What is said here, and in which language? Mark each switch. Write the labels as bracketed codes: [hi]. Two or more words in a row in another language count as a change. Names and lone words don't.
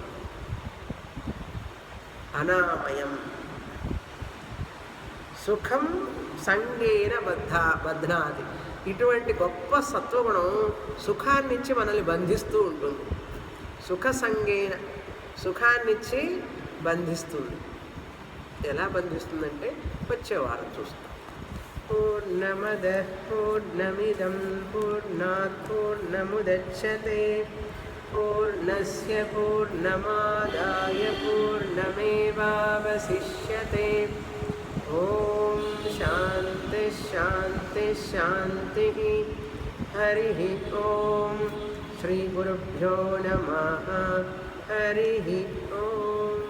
[sa] అనామయం. సుఖం సంగేన బధ్నాది. [te] ఇటువంటి గొప్ప సత్వగుణం సుఖాన్నిచ్చి మనల్ని బంధిస్తూ ఉంటుంది. [sa] సుఖ సంగేన, [te] సుఖాన్నిచ్చి బంధిస్తుంది. ఎలా బంధిస్తుందంటే వచ్చే వారం చూస్తాం. [sa] పూర్ణమద పూర్ణమిదం పూర్ణాత్ పూర్ణముదచ్యతే పూర్ణస్య పూర్ణమాదాయ పూర్ణమేవావశిష్యతే. ఓం శాంతి శాంతి శాంతి. హరి ఓం. శ్రీ గురుభ్యో నమః. హరి ఓం.